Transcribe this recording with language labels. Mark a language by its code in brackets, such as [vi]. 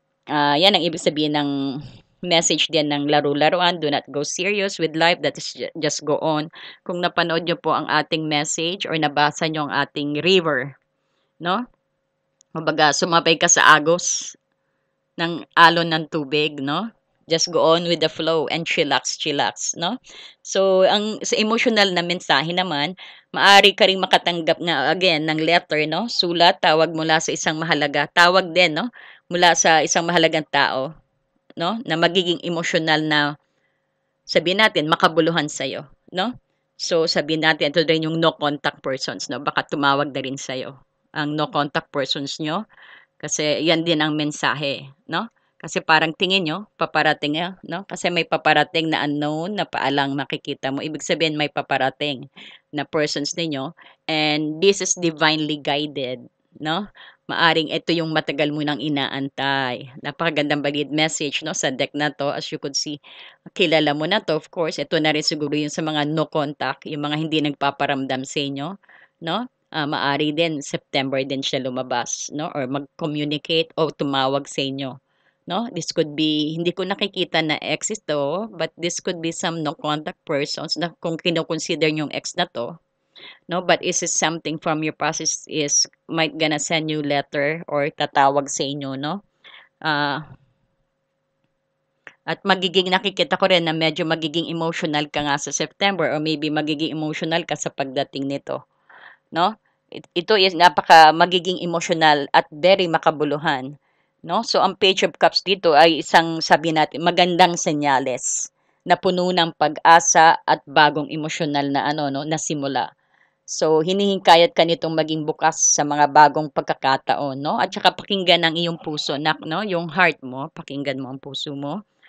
[tl] Yan ang ibig sabihin ng message din ng laro-laruan. [en] Do not go serious with life. That is just go on. [tl] Kung napanood nyo po ang ating message or nabasa nyo ang ating river, no? Kumbaga, sumabay ka sa agos ng alon ng tubig, no? [en] Just go on with the flow and chillax, chillax, no? [tl] So, ang sa emotional na mensahe naman, maari ka ring makatanggap na again ng letter, no? Sulat, tawag mula sa isang mahalaga, tawag din, no? Mula sa isang mahalagang tao, no? Na magiging emotional na sabihin natin makabuluhan sa iyo, no? So, sabihin natin ito din yung no contact persons, no? Baka tumawag na rin sa iyo ang no contact persons nyo kasi yan din ang mensahe, no? Kasi parang tingin nyo, paparating niya, no? Kasi may paparating na unknown na paalang makikita mo. Ibig sabihin may paparating na persons ninyo [en] and this is divinely guided, [tl] no? Maaring ito yung matagal mo nang inaantay. Napakagandang lead message, no? Sa deck na to, [en] as you could see, [tl] kilala mo na to, of course. Ito na rin siguro yung sa mga no contact, yung mga hindi nagpaparamdam sa inyo, no? Maari din September din siya lumabas, no? Or mag-communicate o tumawag sa inyo, no? This could be, hindi ko nakikita na ex ito, [en] but this could be some no contact persons [tl] na kung kino-consider yung ex na to, no? [en] But is it something from your past is might gonna send you letter or [tl] tatawag sa inyo, [en] no? [tl] At magiging nakikita ko rin na medyo magiging emotional ka nga sa September or maybe magiging emotional ka sa pagdating nito, no? Ito is napaka magiging emotional at very makabuluhan, no? So ang Page of Cups dito ay isang sabi natin magandang senyales na puno ng pag-asa at bagong emosyonal na ano no, na simula. So hinihingkayat ka nitong maging bukas sa mga bagong pagkakataon, no? At saka pakinggan ang iyong puso, no? Yung heart mo, pakinggan mo ang puso mo.